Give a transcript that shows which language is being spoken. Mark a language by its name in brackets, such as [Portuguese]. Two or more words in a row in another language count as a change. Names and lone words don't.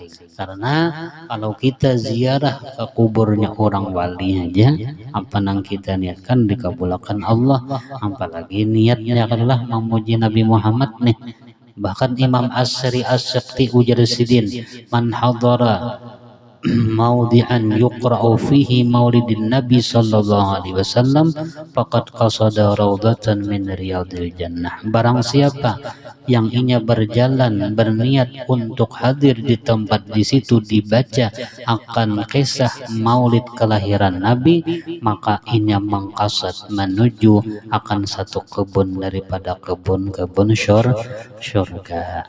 [Banjar] Karena kalau kita ziarah ke kuburnya orang wali aja, apa nang kita niatkan dikabulkan Allah, apalagi niatnya adalah memuji Nabi Muhammad nih. Bahkan Imam As-Sari As-Sakti ujar sidin, [Arabic] من حضر موضعا يقرأ فيه مولد النبي صلى الله عليه وسلم فقد قصد روضة من رياض الجنة. [Banjar] Barang siapa yang inya berjalan berniat untuk hadir di tempat di situ dibaca akan kisah maulid kelahiran Nabi, maka inya mengqasad menuju akan satu kebun daripada kebun-kebun syurga.